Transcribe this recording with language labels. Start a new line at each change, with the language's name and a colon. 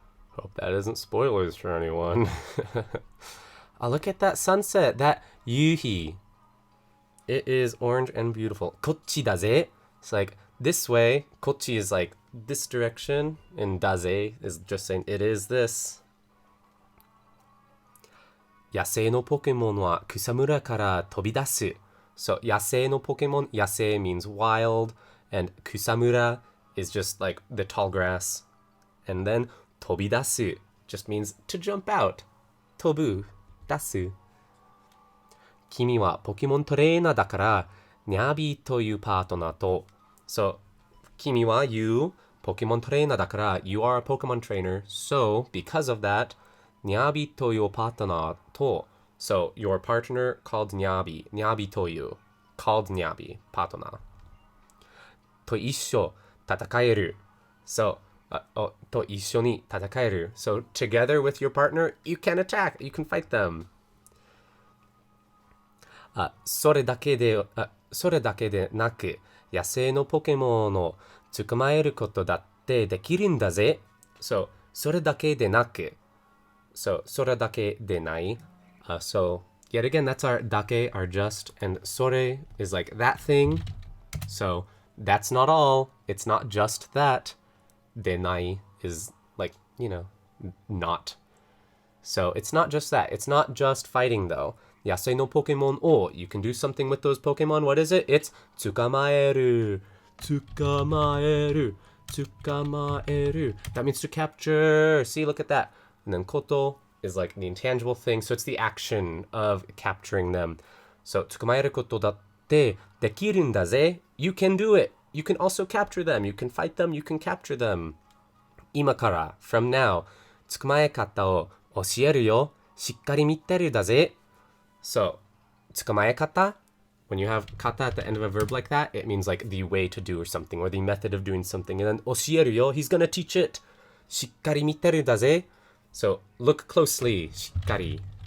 English: Hope that isn't spoilers for anyone. Oh, look at that sunset, that yuhi. It is orange and beautiful.
Japanese: Kochi daze.
English: It's like this way. Kochi is like this direction, and daze is just saying it is this.
Japanese: 野生のポケモンは草むらから飛び出す.
English: So
Japanese: 野生のポケモン,
English: 野生 means wild, and 草むら is just like the tall grass. And then 飛び出す just means to jump out.
Japanese: 飛ぶ、出す. 君はポケモントレーナーだから、ニャビというパートナーと.
English: So 君は you,
Japanese: ポケモントレーナーだから,
English: you are a Pokemon trainer. So because of that,
Japanese: ニャビというパートナーと.
English: So your partner called ニャビ、ニャビという called ニャビ、パートナー。
Japanese: と一緒、戦える.Soと一緒に戦える.
English: So together with your partner, you can attack, you can fight them.
Japanese: それだけでなく、野生のポケモンを捕まえることだってできるんだぜ. So それだけでなく.So それだけでない.
English: So yet again, that's our dake, our just, and sore is like that thing. So that's not all. It's not just that. Denai is like, you know, not. So it's not just that. It's not just fighting though.
Japanese: Yasei no Pokemon o,
English: you can do something with those Pokemon. What is it? It's tsukamaeru. Tsukamaeru. Tsukamaeru. That means to capture. See, look at that. And then koto is like the intangible thing. So it's the action of capturing them.
Japanese: So tsukamaeru koto datte dekiru n da ze.
English: You can do it. You can also capture them. You can fight them. You can capture them.
Japanese: 今から
English: from now
Japanese: 捕まえ方を教えるよ。しっかり見てるだぜ.
English: So 捕まえ方, when you have kata at the end of a verb like that, it means like the way to do or something, or the method of doing something. And then
Japanese: 教えるよ,
English: he's gonna teach it.
Japanese: しっかり見てるだぜ.
English: So look closely.
Japanese: しっかり.